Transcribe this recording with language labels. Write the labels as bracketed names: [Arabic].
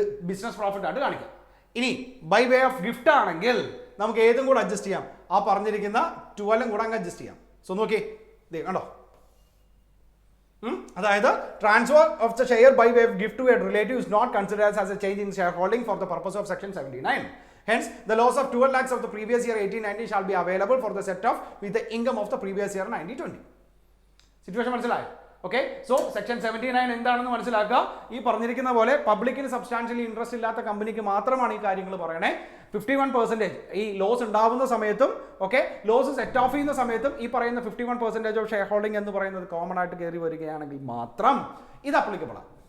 [Malayalam] Business profit ആയിട്ട് കാണിക്കാം. ഇനി ബൈ വേ ഓഫ് ഗിഫ്റ്റ് ആണെങ്കിൽ നമുക്ക് ഏതും കൂടെ അഡ്ജസ്റ്റ് ചെയ്യാം. ആ പറഞ്ഞിരിക്കുന്ന 12 കൂടെ അങ്ങ് അഡ്ജസ്റ്റ് ചെയ്യാം. സോ നോക്കി, കണ്ടോ, അതായത് [English] Transfer of the share by way of gift to a relative is not considered as a change in share holding for the purpose of section 79. Hence, the loss of 12 lakhs of the previous year 18-19 shall be available for the set off with the income of the previous year 19-20. [Malayalam] Situation മനസ്സിലായോ? Okay, so section 79 എന്താണെന്ന് മനസ്സിലാക്കുക. ഈ പറഞ്ഞിരിക്കുന്ന പോലെ പബ്ലിക്കിന് substantially interest ഇല്ലാത്ത കമ്പനിക്ക് മാത്രമാണ് ഈ കാര്യങ്ങൾ പറയണേ. 51% ഈ ലോസ് ഉണ്ടാവുന്ന സമയത്തും ഓക്കെ, ലോസ് സെറ്റ് ഓഫ് ചെയ്യുന്ന സമയത്തും ഈ പറയുന്ന 51% ഓഫ് ഷെയർ ഹോൾഡിംഗ് എന്ന് പറയുന്നത് കോമൺ ആയിട്ട് കയറി വരികയാണെങ്കിൽ മാത്രം ഇത് അപ്ലിക്കബിൾ ആണ്.